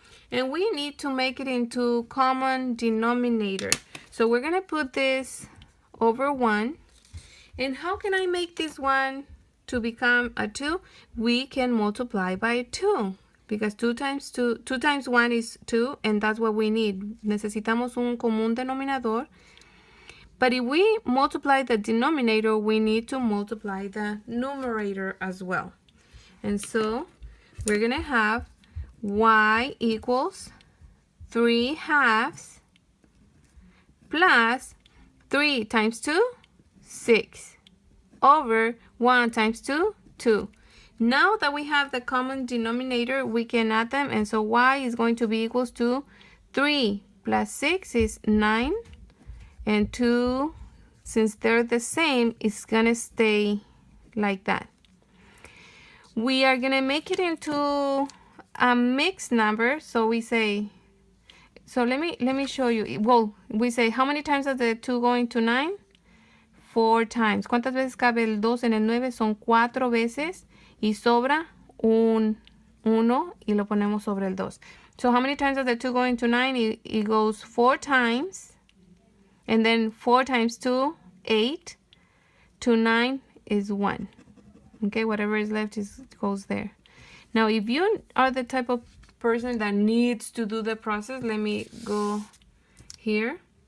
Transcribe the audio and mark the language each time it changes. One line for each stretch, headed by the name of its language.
English: And we need to make it into common denominator. So we're going to put this over 1. And how can I make this one to become a 2? We can multiply by 2. Because 2 times 1 is 2, and that's what we need.
Spanish: Necesitamos un común denominador.
English: But if we multiply the denominator, we need to multiply the numerator as well. And so we're going to have y equals 3/2 plus 3 times 2, 6, over 1 times 2, 2. Now that we have the common denominator, we can add them, and so y is going to be equals to 3 plus 6 is 9, and 2, since they're the same, it's going to stay like that. We are going to make it into a mixed number, so we say, so let me show you. Well, we say, how many times does the 2 go into 9? 4 times.
Spanish: ¿Cuántas veces cabe el 2 en el 9? Son 4 veces. Y sobra un 1 y lo ponemos sobre el 2.
English: So how many times does the 2 go into 9? It goes 4 times. And then 4 times 2, 8. To 9 is 1. Okay, whatever is left goes there. Now, if you are the type of person that needs to do the process, let me go here.